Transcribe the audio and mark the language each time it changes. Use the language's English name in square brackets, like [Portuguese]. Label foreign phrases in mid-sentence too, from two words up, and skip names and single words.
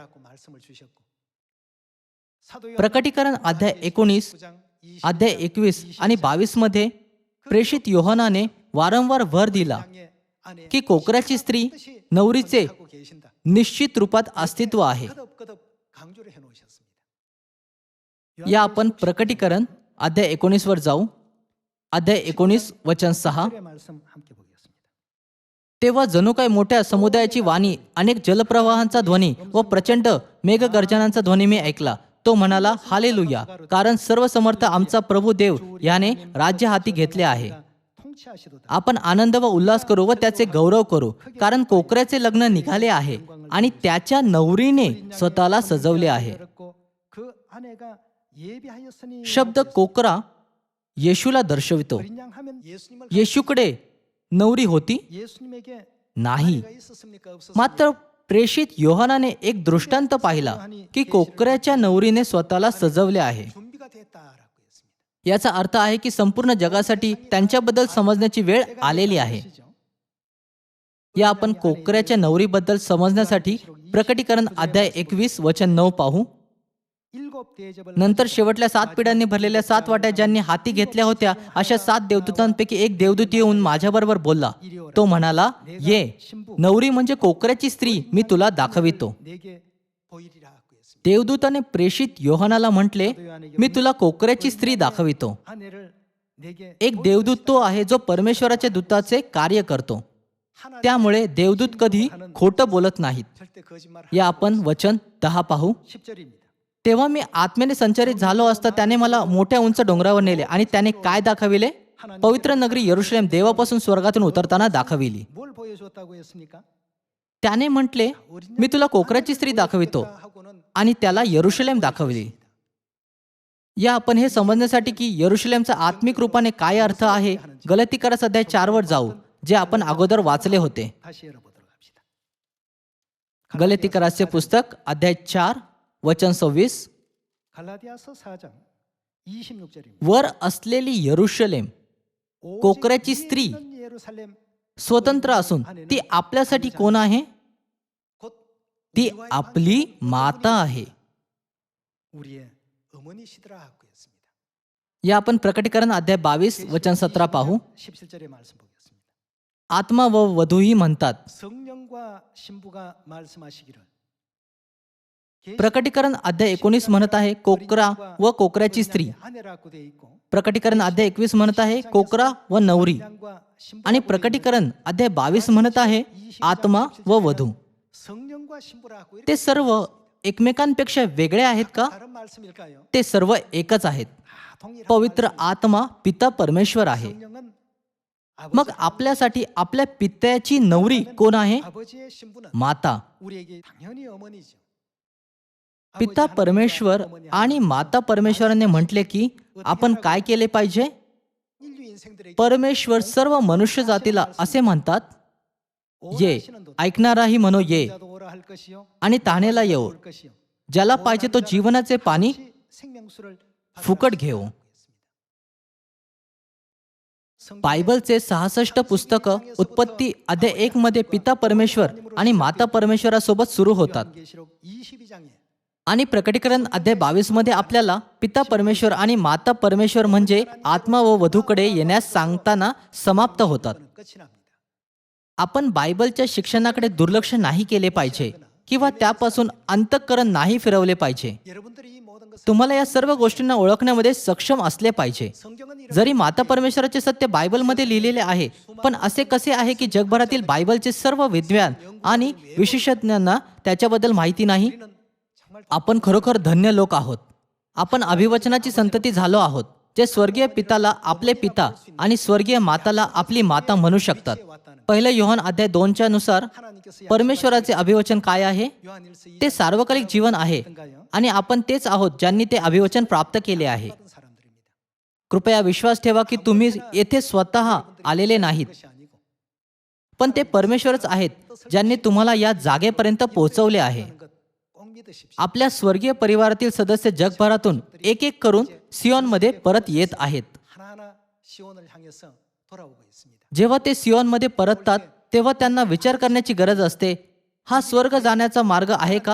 [Marathi] प्रकटीकरण अध्याय 19, अध्याय 21 आणि 22 मध्ये प्रेषित योहानाने वारंवार भर दिला की कोकराची स्त्री नवरीचे निश्चित रूपात अस्तित्व आहे. [Korean] 거듭거듭 강조를 해 놓으셨습니다. [Marathi] या आपण प्रकटीकरण अध्याय 19 वर जाऊ. अध्याय 19 वचन 6. [Korean] 의 말씀 함께 보겠습니다. [Marathi] तेव्हा जणू काय मोठ्या समुदायाची वाणी, अनेक जलप्रवाहांचा ध्वनी व प्रचंड मेघगर्जनांचा ध्वनी मी ऐकला. तो म्हणाला, हालेलुया, कारण सर्व समर्थ आमचा प्रभू देव याने राज्य हाती घेतले आहे. [Korean] 통치하시도다. [Marathi] आपण आनंद व उल्हास करू व त्याचे गौरव करू, कारण कोकऱ्याचे लग्न निघाले आहे आणि त्याच्या नवरीने स्वतःला सजवले आहे. [Korean] 그 아내가 예비하였으니 [Marathi] शब्द कोकरा येशूला दर्शवितो. [Korean] 어린 양 하면 예수님을 [Marathi] येशूकडे नवरी होती [Korean] 예수님에게 [Marathi] नाही, [Korean] 아내가 있었습니까? 없었습니까? [Marathi] मात्र प्रेषित योहानाने एक दृष्टांत पाहिला की कोकऱ्याच्या नवरीने स्वतःला सजवले आहे. [Korean] 준비가 됐다라고 했습니다. [Marathi] याचा अर्थ आहे की संपूर्ण जगासाठी त्यांच्याबद्दल समजण्याची वेळ आलेली आहे. या आपण कोकऱ्याच्या नवरीबद्दल समजण्यासाठी प्रकटीकरण अध्याय 21 वचन 9 पाहू. [Korean] 일곱 대접을 [Marathi] नंतर शेवटल्या 7 पिढ्यांनी भरलेल्या 7 वाट्या ज्यांनी हाती घेतल्या होत्या अशा 7 देवदूतांपैकी एक देवदूत येऊन माझ्याबरोबर बोलला. तो म्हणाला, ये नवरी म्हणजे कोकऱ्याची स्त्री मी तुला दाखवितो. [Korean] 내게 보이리라고 했습니다. [Marathi] देवदूताने प्रेषित योहानाला म्हटले, मी तुला कोकऱ्याची स्त्री दाखवितो. [Korean] 아내를 내게 [Marathi] एक देवदूत तो आहे जो परमेश्वराच्या दूताचे कार्य करतो. त्यामुळे देवदूत कधी खोटं बोलत नाहीत. [Korean] 절대 거짓말 [Marathi] या आपण वचन 10 पाहू. [Korean] 10절입니다. [Marathi] तेव्हा मी आत्म्याने संचरित झालो असता त्याने मला मोठ्या उंच डोंगरावर नेले आणि त्याने काय दाखविले? पवित्र नगरी यरुशलेम देवापासून स्वर्गातून उतरताना दाखविली. [Korean] 뭘 보여줬다고 했습니까? [Marathi] त्याने म्हटले, मी तुला कोकऱ्याची स्त्री दाखवितो, [Korean] 하고는 [Marathi] आणि त्याला यरुशलेम दाखविली. या आपण हे समजण्यासाठी की यरुशलेमचा आत्मिक रूपाने काय अर्थ आहे गलतीकारास अध्याय 4 वर जाऊ, जे आपण अगोदर वाचले होते. [Korean] 다시 열어보도록 합시다. [Marathi] गलतीकाराचे पुस्तक अध्याय 4 वचन 26. [Korean] 갈라디아서 4장 26절입니다. [Marathi] वर असलेली यरुशलेम कोकऱ्याची स्त्री [Korean] 예루살렘 [Marathi] स्वतंत्र असून ती आपल्यासाठी कोण आहे? [Korean] 곧 [Marathi] ती आपली माता आहे. [Korean] 우리의 어머니시더라고 했습니다. [Marathi] या आपण प्रकटीकरण अध्याय 22 वचन 17 पाहू. [Korean] 17절의 말씀 보겠습니다. [Marathi] आत्मा व वधूही म्हणतात. [Korean] 성령과 신부가 말씀하시기를 [Marathi] प्रकटीकरण अध्याय 19 म्हणत आहे कोकरा व कोकऱ्याची स्त्री. [Korean] 아내라고 돼 있고 [Marathi] प्रकटीकरण अध्याय 21 म्हणत आहे कोकरा व नवरी. [Korean] 양과 신부 [Marathi] आणि प्रकटीकरण अध्याय 22 म्हणत आहे आत्मा व वधू. [Korean] 성령과 신부라고 [Marathi] ते सर्व एकमेकांपेक्षा वेगळे आहेत का? [Korean] 다른 말씀일까요? [Marathi] ते सर्व एकच आहेत. [Korean] 동일한 [Marathi] पवित्र आत्मा पिता परमेश्वर आहे. [Korean] 성령은 [Marathi] मग आपल्यासाठी आपल्या पित्याची नवरी कोण आहे? [Korean] 아버지의 신부는 [Marathi] माता. [Korean] 우리에게 당연히 어머니죠. [Marathi] पिता परमेश्वर आणि माता परमेश्वराने म्हटले की आपण काय केले पाहिजे? [Korean] 인류 인생들에게 [Marathi] परमेश्वर सर्व मनुष्य जातीला असे म्हणतात, ये ऐकणाराही म्हणो ये, [Korean] 자도 오라 할 것이요. [Marathi] आणि तहानेला येऊ. [Korean] 올 것이요. [Marathi] ज्याला पाहिजे तो जीवनाचे पाणी [Korean] 생명수를 [Marathi] फुकट घेऊ. बायबलचे 66 पुस्तक उत्पत्ती अध्याय 1 मध्ये पिता परमेश्वर आणि माता परमेश्वरासोबत सुरू होतात. [Korean] 계시록 22장에 [Marathi] आणि प्रकटीकरण अध्याय 22 मध्ये आपल्याला पिता परमेश्वर आणि माता परमेश्वर म्हणजे आत्मा व वधूकडे येण्यास सांगताना समाप्त होतात. [Korean] 끝이 납니다. [Marathi] आपण बायबलच्या शिक्षणाकडे दुर्लक्ष नाही केले पाहिजे किंवा त्यापासून अंतःकरण नाही फिरवले पाहिजे. [Korean] 여러분들이 이 모든 것을 [Marathi] तुम्हाला या सर्व गोष्टींना ओळखण्यामध्ये सक्षम असले पाहिजे. [Korean] 성경은 이런 [Marathi] जरी माता परमेश्वराचे सत्य बायबलमध्ये लिहिलेले आहे, पण असे कसे आहे की जगभरातील बायबलचे सर्व विद्वान आणि विशेषज्ञांना त्याच्याबद्दल माहिती नाही? [Korean] 우리는 정말 [Marathi] आपण खरोखर धन्य लोक आहोत. आपण अभिवचनाची संतती झालो आहोत, जे स्वर्गीय पिताला आपले पिता आणि स्वर्गीय माताला आपली माता म्हणू शकतात. पहिलं योहान अध्याय 2 नुसार [Korean] 하나님께서 [Marathi] परमेश्वराचे अभिवचन काय आहे? [Korean] 요한일서 [Marathi] ते सार्वकालिक जीवन आहे आणि आपण तेच आहोत ज्यांनी ते अभिवचन प्राप्त केले आहे. [Korean] 받은 사람들입니다. [Marathi] कृपया विश्वास ठेवा की तुम्ही येथे स्वतः आलेले नाहीत, [Korean] 것이 아니고 [Marathi] पण ते परमेश्वरच आहेत ज्यांनी तुम्हाला या जागेपर्यंत पोहोचवले आहे. [Korean] 하는 것 꼭 믿으십시오. [Marathi] आपल्या स्वर्गीय परिवारातील सदस्य जगभरातून एक एक करून सियोनमध्ये परत येत आहेत. [Korean] 하나하나 시온을 향해서 돌아오고 있습니다. [Marathi] जेव्हा ते सियोनमध्ये परततात तेव्हा त्यांना विचार करण्याची गरज असते, हा स्वर्ग जाण्याचा मार्ग आहे का?